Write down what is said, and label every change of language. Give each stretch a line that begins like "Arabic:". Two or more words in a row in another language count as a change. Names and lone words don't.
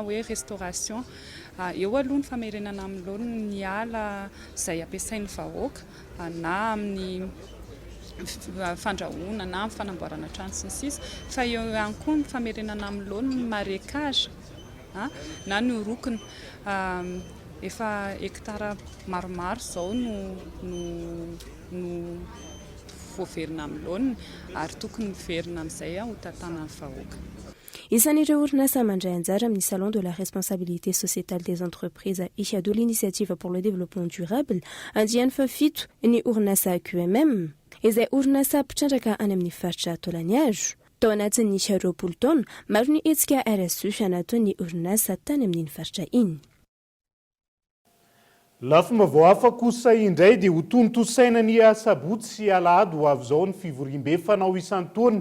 Malagasy: hoe restauration eo aloha ny famerenana amin'ny laoniny ny ala izay ampiasain'ny vahoaka na amin'ny fandrahoana na amin'ny fanamboarana trano sy ny sisa fa eo ihany koa ny famerenana amin'ny laoniny marécage na ny orokona efa hektara maromaro izao no voaverina amin'ny laoniny ary tokony verina amin'izay ho tantana ny vahoaka. Isan'ireo orinasa mandray anjara amin'ny Salon de la responsabilité sociétale des entreprises isha de l'initiative pour le développement durable andiany fa 7 ny orinasa QMM izay orinasa mpitrandraka any amin'ny faritra Tolaniazo. Tao anatin'ny 20 taona maro ny hetsika RSE nataon'ny orinasa tany amin'ny faritra iny. Lafomba vao hafa kosa indray dia ho tontosaina ny Sabotsy sy Alahady ho avy izao ny fivorim-be fanao isan-taona.